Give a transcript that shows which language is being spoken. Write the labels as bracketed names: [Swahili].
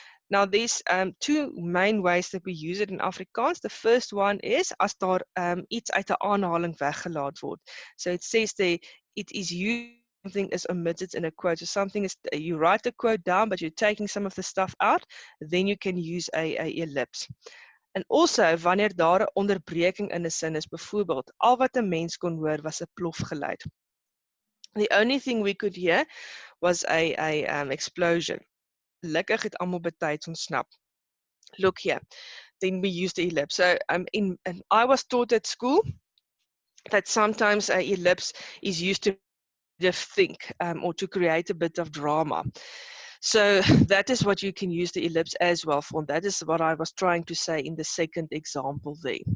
[English] Now, there's two main ways that we use it in Afrikaans. The first one is [Afrikaans] as daar iets uit 'n aanhaling weggelaat word. [English] So it says there, it is used, something is omitted in a quote. So something is, you write the quote down, but you're taking some of the stuff out, then you can use a ellipse. And also, [Afrikaans] wanneer daar 'n onderbreking in 'n sin is, byvoorbeeld, al wat 'n mens kon hoor was 'n plofgeluid. [English] The only thing we could hear was a explosion. [Afrikaans] Gelukkig het almal betyds ontsnap. [English] Look here, then we use the ellipse. So and I was taught at school that sometimes a ellipse is used to think or to create a bit of drama. So that is what you can use the ellipse as well for. That is what I was trying to say in the second example there.